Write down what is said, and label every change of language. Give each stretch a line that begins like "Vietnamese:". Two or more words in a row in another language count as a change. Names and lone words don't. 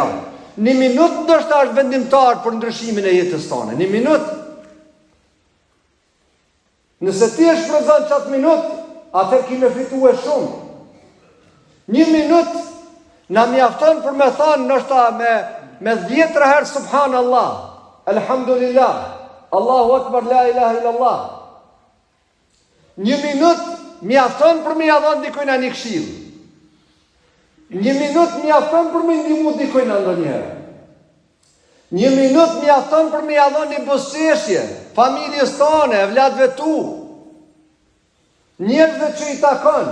Albanian: 1 minutë ndoshta është vendimtar për ndryshimin e jetës tonë. 1 minutë. Nëse ti e shfrytëzon çat minutë, atëherë ke me fitue shumë. 1 minutë na mjafton për me thënë ndoshta me 10 herë
Arabic: سبحان الله الحمد لله الله أكبر لا إله إلا الله.
Albanian: 1 minutë mjafton për me ia dhënë dikujt një këshill. 1 minutë mjafton për me ndihmu dikujt ndonjëherë. 1 minutë mjafton për me ia dhënë një buzëqeshje familjes tone, vladëve tu, njerëzve që i takon.